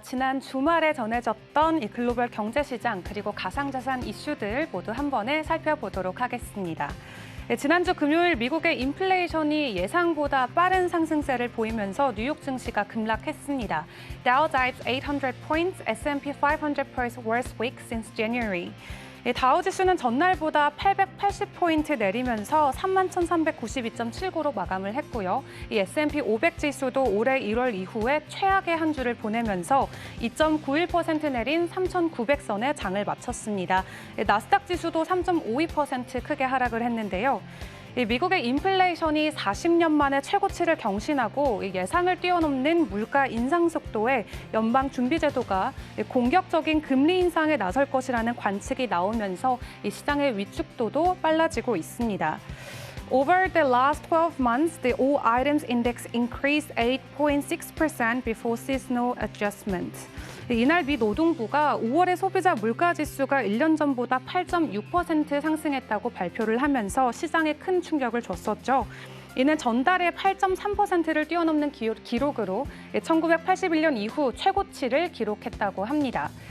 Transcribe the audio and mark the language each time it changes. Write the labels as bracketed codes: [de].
[ko] 지난 주말에 전해졌던 이 글로벌 경제시장 그리고 가상자산 이슈들 모두 한 번에 살펴보도록 하겠습니다. 네, 지난주 금요일 미국의 인플레이션이 예상보다 빠른 상승세를 보이면서 뉴욕 증시가 급락했습니다. [en] Dow dives 800 points, S&P 500 points worst week since January. [ko] 다우 지수는 전날보다 880포인트 내리면서 31,392.79로 마감을 했고요. 이 S&P 500 지수도 올해 1월 이후에 최악의 한 주를 보내면서 2.91% 내린 3,900선에 장을 마쳤습니다. 나스닥 지수도 3.52% 크게 하락을 했는데요. 미국의 인플레이션이 40년 만에 최고치를 경신하고 예상을 뛰어넘는 물가 인상 속도에 연방준비제도가 공격적인 금리 인상에 나설 것이라는 관측이 나오면서 이 시장의 위축도도 빨라지고 있습니다. [en] Over the last 12 months, the all items index increased 8.6% before seasonal adjustment. [ko] 이날 미 노동부가 5월의 소비자 물가 지수가 1년 전보다 8.6% 상승했다고 발표를 하면서 시장에 큰 충격을 줬었죠. 이는 전달의 8.3%를 뛰어넘는 기록으로 1981년 이후 최고치를 기록했다고 합니다.